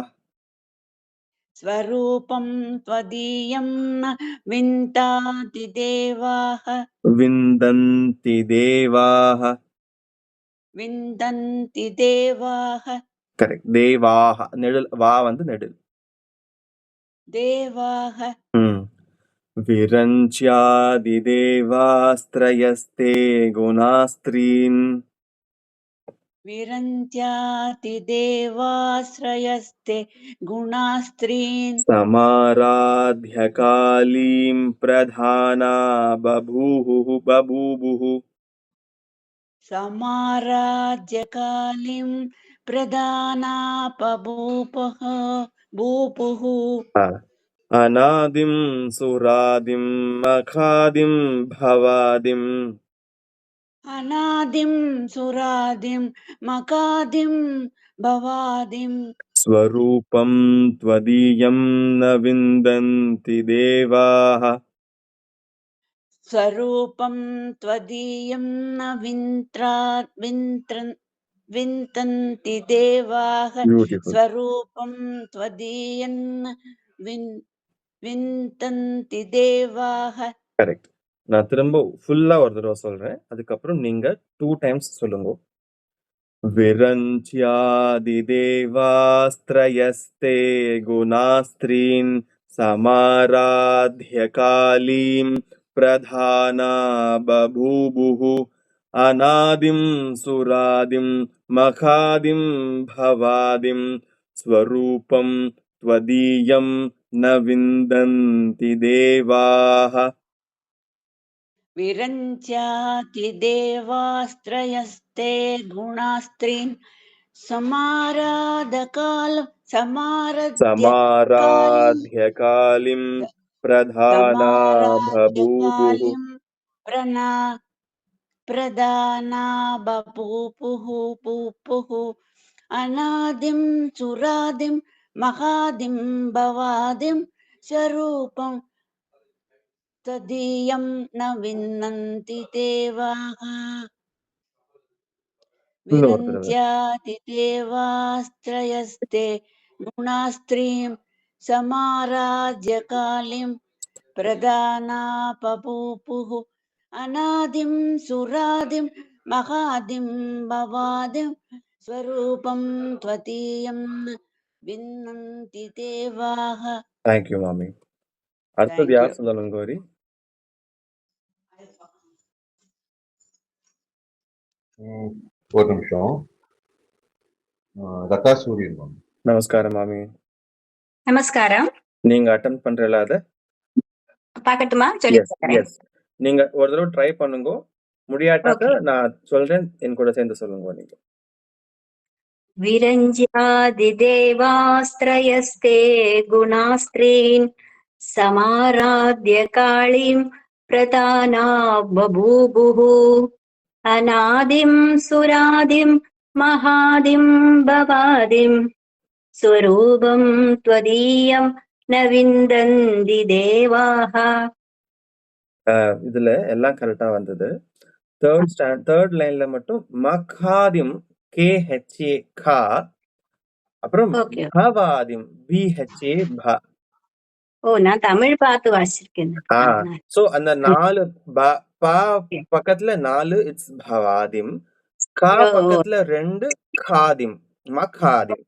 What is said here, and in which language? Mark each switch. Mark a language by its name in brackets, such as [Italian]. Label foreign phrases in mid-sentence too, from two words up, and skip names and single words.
[Sanskrit] स्वरूपं त्वदीयं न विन्ताति देवाः विन्दन्ति देवाः. विन्दन्ति देवाः [Tamil] கரெக்ட். தேவாக நெடில், வா வந்து நெடில். [Sanskrit] देवाः विरञ्च्यादि देवास्त्रयस्ते गुणास्त्रीन् विरञ्च्याति देवाश्रयस्ते गुणास्त्रीन् समाराध्य कालीं प्रधाना बभूवुः. समाराध्य कालीं प्रधाना बभूवुः अनादिं सुरादिं महादिं भवादिं अनादिं सुरादिं मकादिं भवादिं स्वरूपं त्वदीयं न विन्दन्ति देवाः स्वरूपं त्वदीयं न विन्तन्ति देवाः [Tamil] பியூட்டிஃபுல். [Sanskrit] स्वरूपं त्वदीयं न विन्तन्ति देवाः. [Tamil] கரெக்ட். நான் திரும்ப ஃபுல்லா ஒரு தடவை சொல்றேன், அதுக்கப்புறம் நீங்க 2 டைம்ஸ் சொல்லுங்க. [Sanskrit] विरञ्च्यादि देवास्त्रयस्ते गुणास्त्रीन् समाराध्य कालीं प्रधाना बभूवुः. अनादिं सुरादिं महादिं भवादिं स्वरूपं त्वदीयं न विन्दन्ति देवाः. विरञ्च्याति देवास्त्रयस्ते गुणास्त्रीन् समाराध्य कालीं प्रधाना बभूवुः. प्रधाना बभूवुः अनादिं सुरादिं महादिं भवादिं स्वरूपं तदीयं न विन्दन्ति देवाः. [Tamil] இன்னும் ஒரு தடவை. विरञ्च्याति देवास्त्रयस्ते गुणास्त्रीं समाराध्य कालीं प्रदानापपूपुः अनादिं सुरादिं महादिं भवादिं स्वरूपं त्वदीयं विन्दन्ति देवाः. தேங்க்யூ மாமி. அடுத்தது [English] Thank [Tamil] யார் [English] you. [Tamil] சொல்லணும் கௌரி? ஒரு நிமிஷம். லதா சூரியன் மேம். நமஸ்காரம் மாமி. நமஸ்காரம். நீங்க அட்டெண்ட் பண்றல அத? பாக்கட்டுமா? சொல்லி எஸ் பாக்குறேன். எஸ். நீங்க ஒரு தடவை ட்ரை பண்ணுங்க. முடியாட்டாக்க ஓகே. நான் சொல்றேன், என் கூட சேர்ந்து சொல்லுங்க நீங்க. [Sanskrit] विरञ्ज्यादिदेवास्त्रयस्ते गुणास्त्रीन् समाराध्य काळीं प्रदाना बभूवुः अनादिं सुरादिं महादिं भवादिं स्वरूपं त्वदीयं न विन्दन्ति देवाः. [Tamil] இதுல எல்லாம் கரெக்டா வந்தது. [English] third linela [Tamil] மட்டும் மகாதிம் KHA கா, அப்புறம் ஓகே. பவாதிம் BHA ப. ஓ, நான் தமிழ் பார்த்து வாசிச்சிருக்கேன். சோ அந்த 4 பா பக்கத்துல 4 இட்ஸ் பவாதிம், கா பக்கத்துல 2 காதிம், மகாதிம்.